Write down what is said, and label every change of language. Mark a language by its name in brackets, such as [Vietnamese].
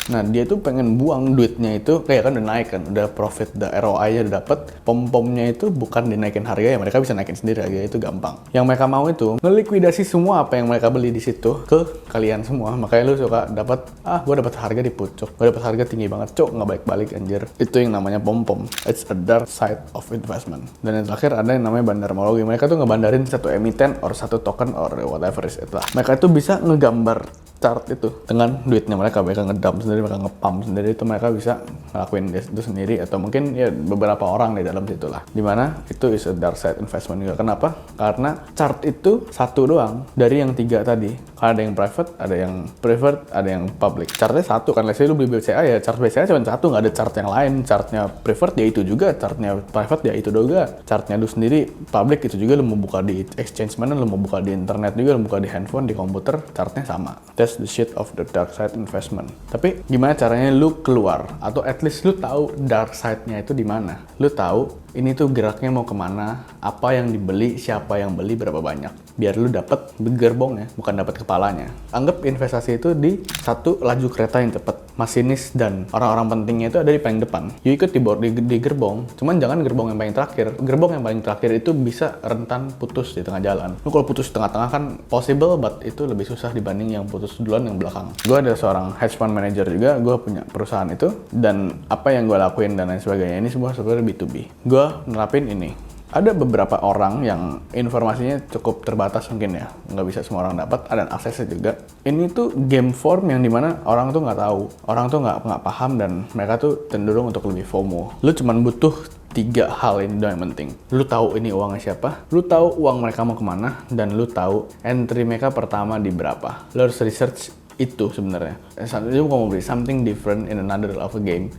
[Indonesian] Nah, dia tuh pengen buang duitnya itu, kayak kan udah naik kan, udah profit, udah ROI-nya udah dapet. Pom-pomnya itu bukan dinaikin harga ya, mereka bisa naikin sendiri harga, itu gampang. Yang mereka mau itu ngelikuidasi semua apa yang mereka beli di situ ke kalian semua. Makanya lu suka dapat, gue dapat harga di pucuk, gue dapat harga tinggi banget, cok, nggak balik-balik anjir. Itu yang namanya pom-pom. [English] It's a dark side of investment. [Indonesian] Dan yang terakhir ada yang namanya bandarmologi. Mereka tuh ngebandarin satu emiten or satu token [English] or whatever is it [Indonesian] lah. Mereka itu bisa ngegambar chart itu dengan duitnya mereka ngedump sendiri, mereka ngepump sendiri, itu mereka bisa ngelakuin itu sendiri, atau mungkin ya beberapa orang di dalam situ lah. Dimana itu [English] is a dark side investment [Indonesian] juga. Kenapa? Karena chart itu satu doang dari yang 3 tadi. Ada yang private, ada yang preferred, ada yang public. Chartnya satu kan, [English] let's say [Indonesian] lu beli BCA ya chart BCA cuma satu, nggak ada chart yang lain. Chartnya preferred ya itu juga, chartnya private ya itu juga, chartnya lu sendiri public itu juga. Lu mau buka di exchange mana, lu mau buka di internet juga, lu buka di handphone, di komputer, chartnya sama. [English] That's the shit of the dark side investment. [Indonesian] Tapi gimana caranya lu keluar, atau at least lu tahu dark side-nya itu di mana? Lu tahu ini tuh geraknya mau kemana, apa yang dibeli, siapa yang beli, berapa banyak. Biar lu dapat gerbongnya, bukan dapat kepalanya. Anggap investasi itu di satu laju kereta yang cepat. Masinis dan orang-orang pentingnya itu ada di paling depan. You ikut di gerbong, cuman jangan gerbong yang paling terakhir. Gerbong yang paling terakhir itu bisa rentan putus di tengah jalan. Lu kalau putus di tengah-tengah kan possible, but itu lebih susah dibanding yang putus duluan yang belakang. Gue ada seorang hedge fund manager juga, gue punya perusahaan itu, dan apa yang gue lakuin dan lain sebagainya ini semua sebenarnya B2B. Gue nerapin ini. Ada beberapa orang yang informasinya cukup terbatas mungkin ya, nggak bisa semua orang dapat, ada aksesnya juga. Ini tuh game form yang dimana orang tuh nggak tahu, orang tuh nggak paham, dan mereka tuh cenderung untuk lebih FOMO. Lu cuman butuh 3 hal ini doang yang penting. Lu tahu ini uangnya siapa, lu tahu uang mereka mau kemana, dan lu tahu entry mereka pertama di berapa. Lu harus research itu sebenarnya. Dia mau beli [English] something different in another of a game.